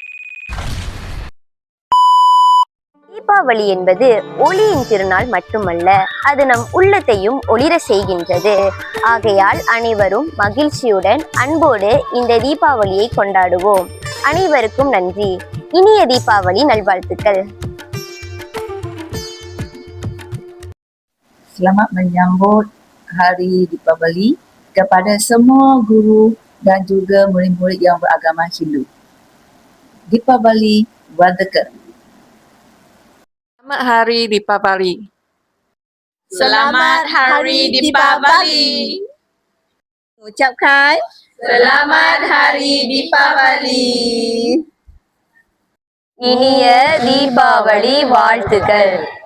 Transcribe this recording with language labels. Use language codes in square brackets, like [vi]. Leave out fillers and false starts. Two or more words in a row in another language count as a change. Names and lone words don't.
[ta] தீபாவளி என்பது ஒளியின் திருநாள் மட்டுமல்ல, அது நம் உள்ளத்தையும் ஒளிர செய்கின்றது. ஆகையால் அனைவரும் மகிழ்ச்சியுடன் அன்போடு இந்த தீபாவளியை கொண்டாடுவோம். அனைவருக்கும் நன்றி. இனிய தீபாவளி நல்வாழ்த்துக்கள். [ms] Selamat menyambut Hari Deepavali kepada semua guru dan juga murid-murid yang beragama Hindu. [ta] Deepavali வாழ்த்துக்கள். [ms] Selamat Hari Deepavali. Selamat Hari Deepavali. Ucapkan Selamat Hari Deepavali. [ta] இனிய தீபாவளி வாழ்த்துக்கள்.